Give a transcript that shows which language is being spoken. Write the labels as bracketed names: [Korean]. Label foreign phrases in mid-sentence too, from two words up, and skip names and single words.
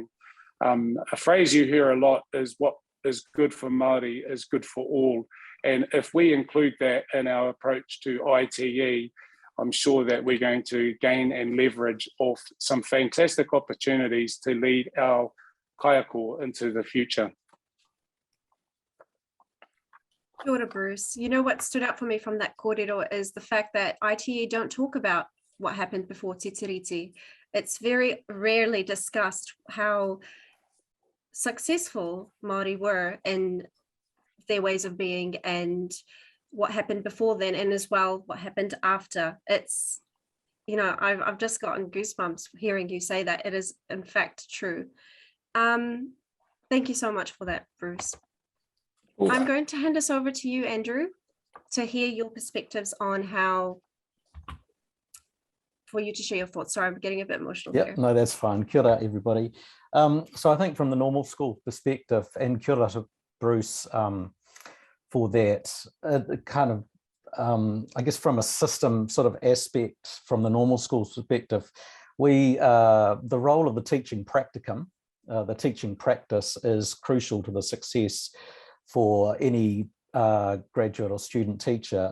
[English] A phrase you hear a lot is, what is good for Māori is good for all. And if we include that in our approach to ITE, I'm sure that we're going to gain and leverage off some fantastic opportunities to lead our kaiako into the future. [Māori] Kia ora, Bruce. [English] You know what stood out for me from that kōrero is the fact that ITE don't talk about what happened before Te Tiriti. It's very rarely discussed how successful Māori were in their ways of being and what happened before then, and as well what happened after. It's, you know, I've just gotten goosebumps hearing you say that. It is in fact true. Thank you so much for that, Bruce. Ooh. I'm going to hand this over to you, Andrew, to hear your perspectives on how, for you to share your thoughts. Sorry, I'm getting a bit emotional here. No, that's fine. [Māori] Kia ora, [English] everybody. So I think from the normal school perspective, and [Māori] kia ora [English] to Bruce for that, kind of, I guess from a system sort of aspect, from the normal school perspective, the role of the teaching practicum, the teaching practice is crucial to the success for any graduate or student teacher.